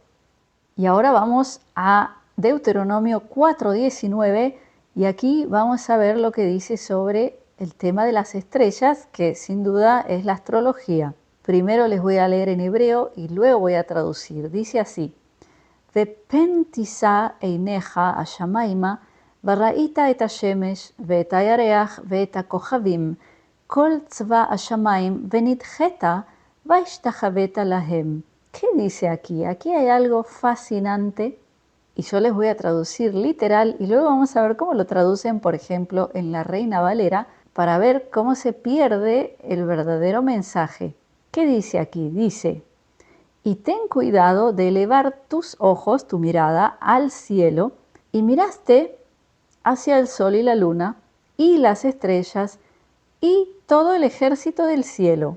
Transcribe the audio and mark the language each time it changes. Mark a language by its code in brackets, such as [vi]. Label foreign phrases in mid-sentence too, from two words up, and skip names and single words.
[es] Y ahora vamos a Deuteronomio 4:19 y aquí vamos a ver lo que dice sobre el tema de las estrellas, que sin duda es la astrología. Primero les voy a leer en hebreo y luego voy a traducir. Dice así: [he] ופן תשא עיניך השמימה וראית את השמש ואת הירח ואת הכוכבים כל צבא השמים ונדחת והשתחוית להם. [es] ¿Qué dice aquí? Aquí hay algo fascinante y yo les voy a traducir literal y luego vamos a ver cómo lo traducen, por ejemplo, en la Reina Valera, para ver cómo se pierde el verdadero mensaje. ¿Qué dice aquí? Dice: y ten cuidado de elevar tus ojos, tu mirada, al cielo, y miraste hacia el sol y la luna, y las estrellas, y todo el ejército del cielo.